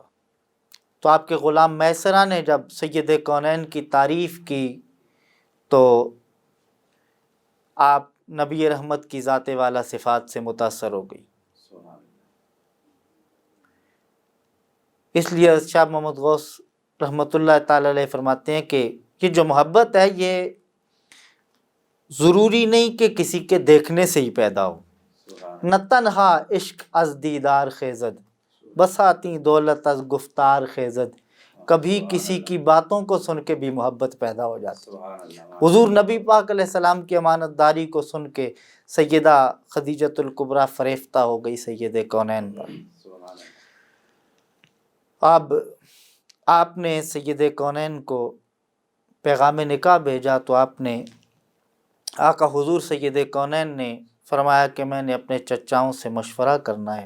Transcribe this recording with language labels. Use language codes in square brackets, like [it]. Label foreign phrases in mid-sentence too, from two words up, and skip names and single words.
[ur] تو آپ کے غلام میسرہ نے جب سید کونین کی تعریف کی تو آپ نبی رحمت کی ذات والا صفات سے متاثر ہو گئی۔ اس لیے شاہ محمد غوث [ar] رحمۃ اللہ تعالی علیہ [ur] فرماتے ہیں کہ یہ جو محبت ہے یہ ضروری نہیں کہ کسی کے دیکھنے سے ہی پیدا ہو، [fa] نہ تنہا عشق از دیدار خیزد، بساتی دولت از گفتار خیزد، [ur] کبھی کسی کی باتوں کو سن کے بھی محبت پیدا ہو جاتی۔ حضور نبی پاک [ar] علیہ السلام [ur] کی امانت داری کو سن کے سیدہ خدیجۃ الکبریٰ فریفتہ ہو گئی سید کونین پر۔ اب آپ نے سید کونین کو پیغام نکاح بھیجا تو آپ نے آقا حضور سید کونین نے فرمایا کہ میں نے اپنے چچاؤں سے مشورہ کرنا ہے۔